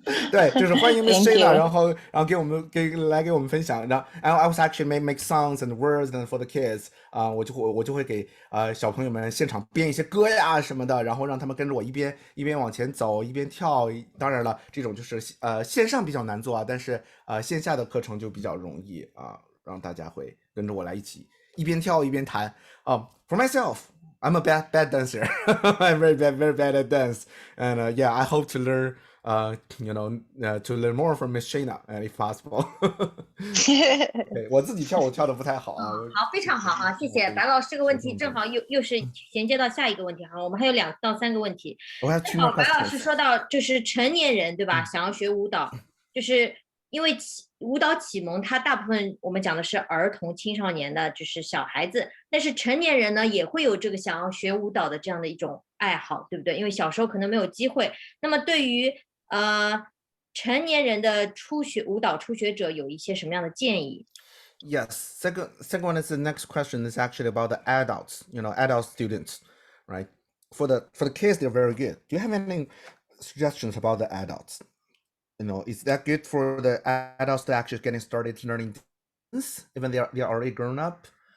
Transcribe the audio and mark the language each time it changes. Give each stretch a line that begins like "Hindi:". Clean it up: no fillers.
Chinese: 对，就是欢迎 Miss Shaina， 然后给我们分享，然后
English: I was actually make songs and words and for the kids，
Chinese: 我就会给小朋友们现场编一些歌呀什么的，然后让他们跟着我一边往前走一边跳。当然了，这种就是线上比较难做但是线下的课程就比较容易让大家会跟着我来一起一边跳一边弹。
English: For myself，I'm a bad dancer. I'm very bad at dance, and yeah, I hope to learn. To learn more from Miss Shaina, if possible.
Chinese: 对，我自己跳舞跳得不太好好，非常好谢谢白老师。这个问题正好又是衔接到下一个问题我们还有2到3个问题。正好白老师说到就是成年人对吧想要学舞蹈，就是因为舞蹈启蒙它大部分我们讲的是儿童青少年的就是小孩子，但是成年人呢也会有这个想要学舞蹈的这样的一种爱好，对不对？因为小时候可能没有机会。那么对于成年人的舞蹈初学者有一些什么样的建议？
English: Yes, second one is the next question is actually about the adults, adult students, right? For the kids, they're very good. Do you have any suggestions about the adults? Is that good for the adults to actually getting started learning dance, even they're already grown up?